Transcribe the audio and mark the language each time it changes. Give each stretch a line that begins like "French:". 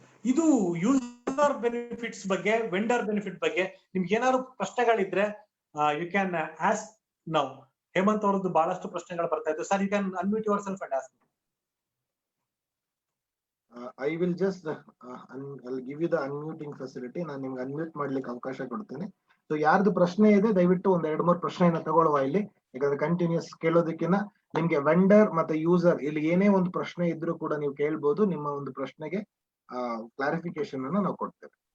Kannada: ಇದು user benefits ಬಗ್ಗೆ, vendor benefit ಬಗ್ಗೆ ನಿಮ್ಗೆ ಏನಾದ್ರು ಪ್ರಶ್ನೆಗಳಿದ್ರೆ
English: You can ask now.
Kannada: Hemant ಅವರದ್ದು ಬಹಳಷ್ಟು ಪ್ರಶ್ನೆಗಳು ಬರ್ತಾ ಇತ್ತು sir.
English: You can unmute yourself and ask. I will just I'll give you the unmuting facility.
Kannada: ನಾನು ನಿಮ್ಗೆ ಅನ್ಮ್ಯೂಟ್ ಮಾಡ್ಲಿಕ್ಕೆ ಅವಕಾಶ ಕೊಡ್ತೇನೆ. ಸೊ ಯಾರ್ದು ಪ್ರಶ್ನೆ ಇದೆ ದಯವಿಟ್ಟು ಒಂದ್ 2-3 ಪ್ರಶ್ನೆಯನ್ನ ತಗೊಳ್ಳುವ ಇಲ್ಲಿ, ಯಾಕಂದ್ರೆ ಕಂಟಿನ್ಯೂಸ್ ಕೇಳೋದಕ್ಕಿಂತ ನಿಮ್ಗೆ ವೆಂಡರ್ ಮತ್ತೆ ಯೂಸರ್ ಇಲ್ಲಿ ಏನೇ ಒಂದು ಪ್ರಶ್ನೆ ಇದ್ರೂ ಕೂಡ ನೀವು ಕೇಳ್ಬೋದು. ನಿಮ್ಮ ಒಂದು ಪ್ರಶ್ನೆಗೆ ಕ್ಲಾರಿಫಿಕೇಶನ್ ಅನ್ನ ನಾವು ಕೊಡ್ತೇವೆ.